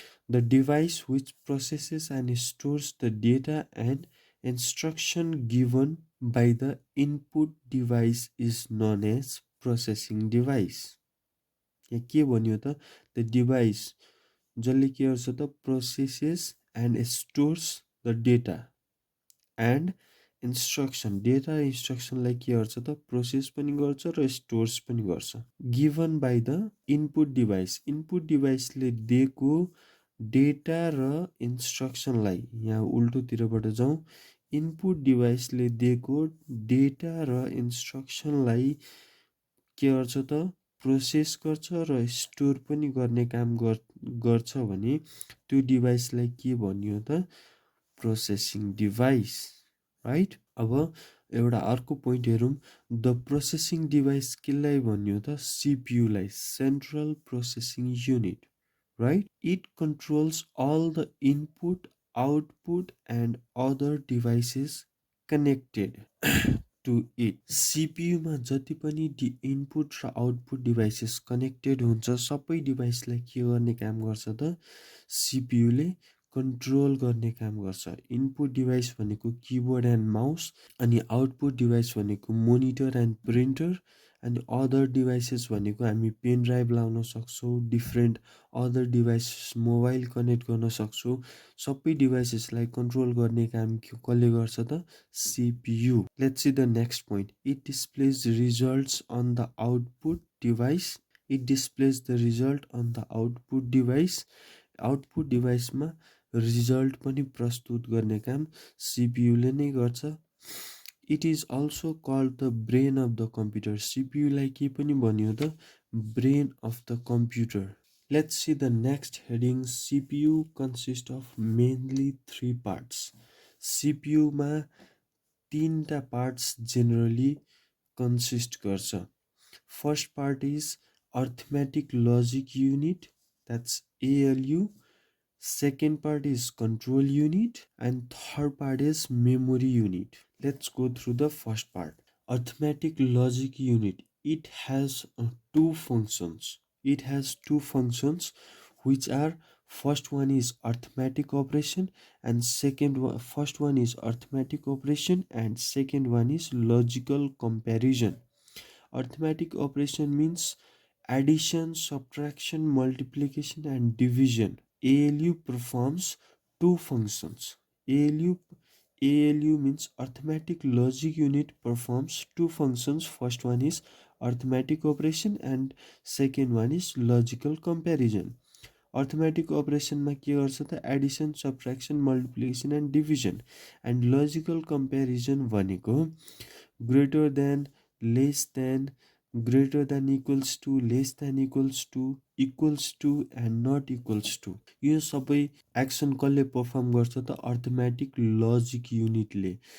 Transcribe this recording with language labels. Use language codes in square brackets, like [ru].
[en] The device which processes and stores the data and instruction given by the input device is known as processing device. [ne] यहाँ के भन्यो त? The device जसले के गर्छ त? [en] Processes and stores the data and instruction. [ne] Data इन्स्ट्रक्सनलाई के गर्छ त? प्रोसेस पनि गर्छ र स्टोर्स पनि गर्छ। [en] Given by the input device. [ne] Input डिभाइसले दिएको डेटा र इन्स्ट्रक्सनलाई, यहाँ उल्टोतिरबाट जाउँ, इनपुट डिभाइसले दिएको डेटा र इन्स्ट्रक्सनलाई के गर्छ त प्रोसेस गर्छ र स्टोर पनि गर्ने काम गर्छ भने त्यो डिभाइसलाई के भनियो त प्रोसेसिङ डिभाइस, राइट। अब एउटा अर्को पोइन्ट हेरौँ। द प्रोसेसिङ डिभाइस केलाई भनियो त सिपियुलाई, central processing unit, right? [en] It controls all the input, output, and other devices connected to it. [ne] सिपियुमा जति पनि इनपुट र आउटपुट डिभाइसेस कनेक्टेड हुन्छ सबै डिभाइसलाई के गर्ने काम गर्छ त सिपियुले कन्ट्रोल गर्ने काम गर्छ। इनपुट डिभाइस भनेको किबोर्ड एन्ड माउस, अनि आउटपुट डिभाइस भनेको मोनिटर एन्ड प्रिन्टर, अनि अदर डिभाइसेस भनेको हामी पेन ड्राइभ लाउन सक्छौँ, different other devices mobile connect गर्न सक्छौँ। सबै डिभाइसेसलाई कन्ट्रोल गर्ने काम कसले गर्छ त CPU. [en] Let's see the next point. It displays results on the output device. It displays the result on the output device. [ne] Output डिभाइसमा result पनि प्रस्तुत गर्ने काम सिपियुले नै गर्छ। [en] It is also called the brain of the computer. [ne] सिपियुलाई के पनि भनियो त brain of the computer. [en] Let's see the next heading. CPU consist of mainly 3 parts. [ne] सिपियुमा 3टा parts generally consist गर्छ। [en] First part is arithmetic logic unit, that's ALU. Second part is control unit, and third part is memory unit. Let's go through the first part. Arithmetic logic unit. It has two functions. It has two functions, which are first one is arithmetic operation, and first one is arithmetic operation, and second one is logical comparison. Arithmetic operation means addition, subtraction, multiplication, and division. ALU performs two functions. ALU means arithmetic logic unit performs two functions. First one is arithmetic operation and second one is logical comparison. [ne] Arithmetic operation मा के गर्छ त Edison, subtraction, multiplication and division. And logical comparison भनेको greater than, less than, greater than equals to, less than equals to, equals to, and not equals to, यो सबै action कसले perform गर्छ त अर्थमेटिक लजिक युनिटले।